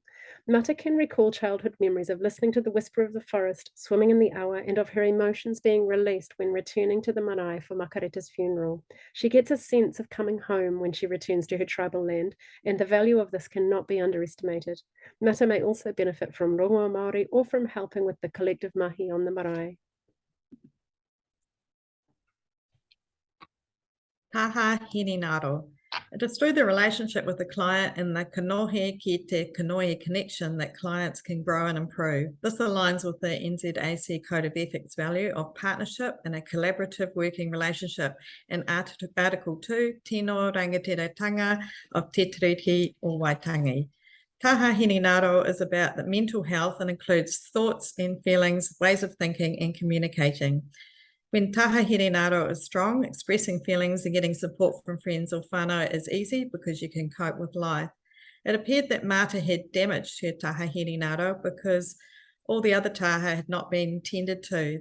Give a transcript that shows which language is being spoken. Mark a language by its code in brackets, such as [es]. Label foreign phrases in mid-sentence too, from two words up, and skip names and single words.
[en] Mata can recall childhood memories of listening to the whisper of the forest, swimming in the awa, and of her emotions being released when returning to the marae for Makareta's funeral. She gets a sense of coming home when she returns to her tribal land, and the value of this cannot be underestimated. Mata may also benefit from [mi] rongoa Māori [en] or from helping with the collective mahi on the marae. [mi] Taha Hininaro. [en] It is through the relationship with the client and the [mi] kanohe ki te kanoe [en] connection that clients can grow and improve. This aligns with the NZAC Code of Ethics value of partnership and a collaborative working relationship in Article 2, [mi] Tino Rangatiratanga [en] of Te Tiriti o Waitangi. [mi] Taha Hininaro [en] is about the mental health and includes thoughts and feelings, ways of thinking and communicating. When [mi] taha hirinaro [en] is strong, expressing feelings and getting support from friends or whānau is easy because you can cope with life. It appeared that Mata had damaged her [mi] taha hirinaro [en] because all the other taha had not been tended to.